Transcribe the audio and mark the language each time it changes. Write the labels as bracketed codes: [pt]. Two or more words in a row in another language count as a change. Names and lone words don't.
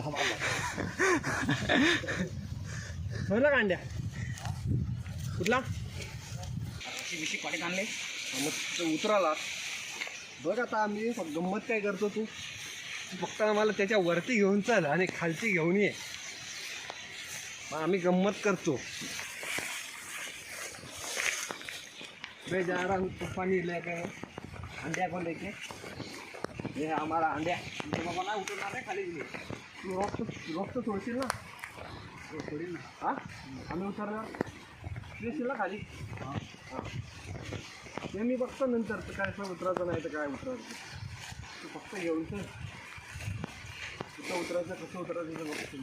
[mr] हा बाबा का अंड्या कुठला पाणी आणले मग उतराला बघ. आता आम्ही गंमत काय करतो, तू फक्त आम्हाला त्याच्या वरती घेऊन चल आणि खालती घेऊन ये. मग आम्ही गंमत करतो. [hi] बे जा रहा हूँ पानी लेके अंड्या को लेके. [mr] हे हमारा अंड्या बाबा ना उतरणार आहे खाली. तू रॉक सोडशील ना? सोडील ना. हां आम्ही उतरणार येशील ना खाली. हां हां ते मी बघतो नंतर. तर काय उतरायचं नाही तर काय उतरायचं तू फक्त घेऊन चल. कुठं उतरायचं कसं उतरायचं ते बघतो.